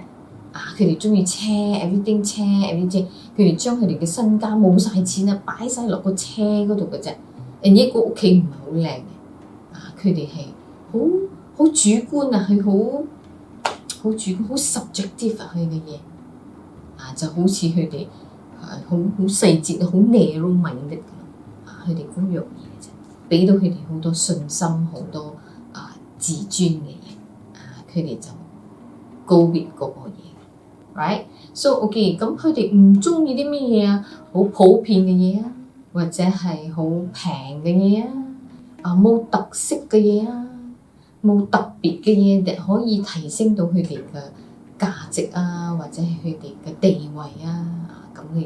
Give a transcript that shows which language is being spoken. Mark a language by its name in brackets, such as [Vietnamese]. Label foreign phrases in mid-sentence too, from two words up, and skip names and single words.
[Cantonese] 佢哋中意車 everything 車 everything， 佢哋將佢哋嘅身家冇晒錢啊，擺晒落個車嗰度嘅啫。人哋個屋企唔係好靚嘅，佢哋係好主觀啊，佢好主觀，好 subjective 佢嘅嘢就好似佢哋好細節好 narrow-minded 佢哋嗰樣嘢啫，俾到佢哋好多信心，好多自尊嘅嘢，佢哋就 [English] go with [Cantonese] 嗰個嘢。 [English] Right，so OK， [Cantonese] 咁佢哋唔中意啲咩嘢啊？好普遍嘅嘢啊，或者係好平嘅嘢冇特色嘅嘢冇特別嘅嘢，可以提升到佢哋嘅價值或者係佢哋嘅地位咁嘅嘢。